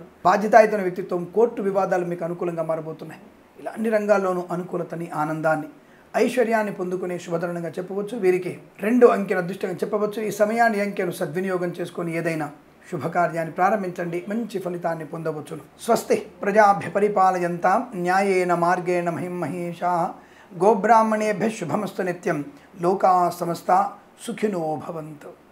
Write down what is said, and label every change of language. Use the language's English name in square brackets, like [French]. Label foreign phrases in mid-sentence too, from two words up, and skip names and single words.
[Telugu] బాధ్యతాయుతమైన వ్యక్తిత్వం, కోర్టు వివాదాలు మీకు అనుకూలంగా మారబోతున్నాయి. ఇలా అన్ని రంగాల్లోనూ అనుకూలతని, ఆనందాన్ని, ఐశ్వర్యాన్ని పొందుకునే శుభతరుణంగా చెప్పవచ్చు. వీరికి 2 అంకెల అదృష్టంగా చెప్పవచ్చు. ఈ సమయాన్ని, అంకెను సద్వినియోగం చేసుకొని ఏదైనా శుభకార్యాన్ని ప్రారంభించండి. మంచి ఫలితాన్ని పొందవచ్చును. [Sanskrit] స్వస్తి ప్రజాభ్య పరిపాలయంతాం న్యాయేన మార్గేణ మహిమహేషాః గోబ్రాహ్మణేభ్యః శుభమస్తు నిత్యం. లోకాః సమస్తాః సుఖినో భవంతు.